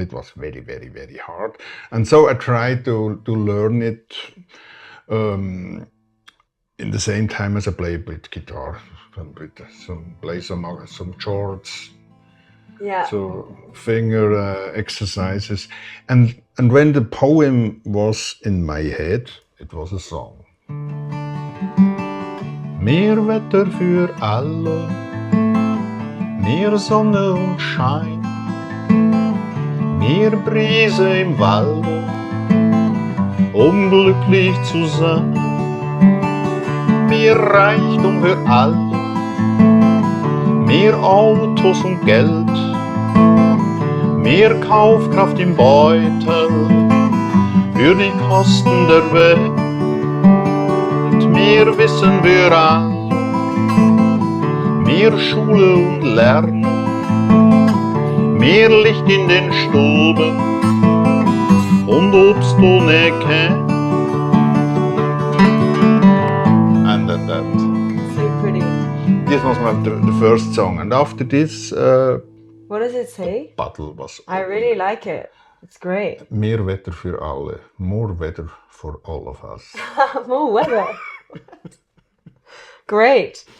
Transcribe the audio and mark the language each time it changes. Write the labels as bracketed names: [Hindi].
[English] It was very, very, very hard. And so I tried to learn it in the same time as I play a bit guitar, play some chords. Yeah. So finger exercises. And when the poem was in my head, it was a song. [German] Mehr Wetter für alle, mehr Sonne und Schein, mehr Brise im Walde, glücklich zu sein, mehr Reichtum für alle, mehr Autos und Geld, mehr Kaufkraft im Beutel, für die Kosten der Welt. Mehr wissen wir alle, mehr Schule und Lernen, mehr Licht in den Stuben und Obst ohne Käse. [English] And then that. So pretty. This was the first song, and after this. What does it say? Battle was. I really like it. It's great. [German] Meer wetter für alle. [English] More weather for all of us. More weather. Great.